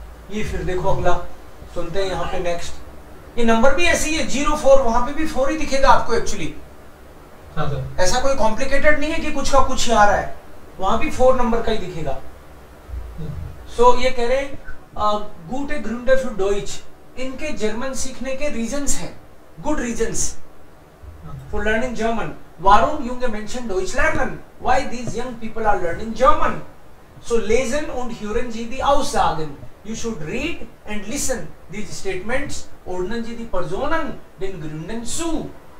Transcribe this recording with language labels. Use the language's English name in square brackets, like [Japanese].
[Hindi] ये फिर देखो अगला सुनते हैं यहाँ पे नेक्स्ट, ये नंबर भी ऐसी है 04, वहां पे भी 4 ही दिखेगा आपको एक्चुअली, ऐसा कोई कॉम्प्लिकेटेड नहीं है कि कुछ का कुछ ही आ रहा है, वहां भी 4 नंबर का ही दिखेगा। सो ये कह रहे [German] गूटे ग्रुंडे फॉर डॉइच, [Hindi] इनके जर्मन सीखने के रीजंस हैं, [English] Good reasons for learning German. [German] वारुम junge Menschen Deutsch lernen? [English] Why these young people are learning German? [German] So lesen und hören Sie die Aussagen. [English] You should read and listen these statements. [German] Ordnen Sie die Personen den Gründen zu.